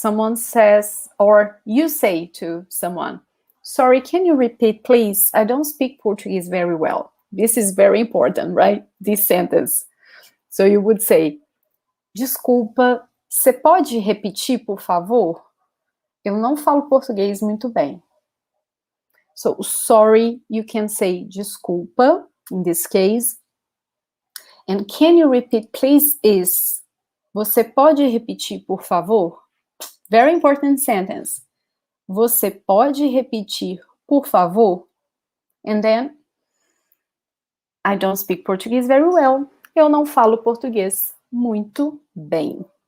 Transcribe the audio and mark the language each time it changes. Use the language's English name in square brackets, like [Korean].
[English] Someone says, or you say to someone, sorry, can you repeat, please? I don't speak Portuguese very well. This is very important, right? This sentence. So you would say, [Portuguese] desculpa, você pode repetir, por favor? Eu não falo português muito bem. [English] So, sorry, you can say desculpa, in this case. And can you repeat, please, is [Portuguese] você pode repetir, por favor? [English] Very important sentence. [Portuguese] Você pode repetir, por favor? [English] And then, I don't speak Portuguese very well. [Portuguese] Eu não falo português muito bem.